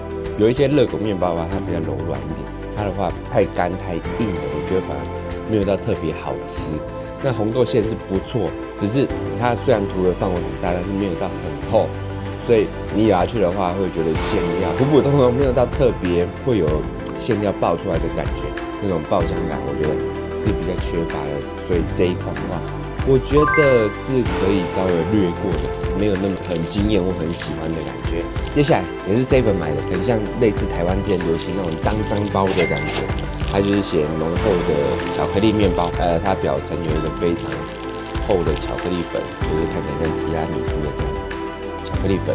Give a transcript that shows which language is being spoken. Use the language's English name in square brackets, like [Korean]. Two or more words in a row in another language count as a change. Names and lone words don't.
[Chinese] 有一些熱狗麵包啊，它比較柔軟一點。它的話太乾太硬了，我覺得反而沒有到特別好吃。那紅豆餡是不錯，只是它雖然塗的範圍很大，但是沒有到很厚，所以你咬下去的話會覺得餡料普普通通，沒有到特別會有餡料爆出來的感覺，那種爆香感我覺得是比較缺乏的。所以這一款的話，我覺得是可以稍微略過的，沒有那麼很驚豔或很喜歡的感覺。接下来也是 Seven 買的，很像類似台灣之前流行那種髒包的感覺。它就是寫濃厚的巧克力麵包，它表層有一個非常厚的巧克力粉，就是看起来像提拉米蘇的這樣巧克力粉。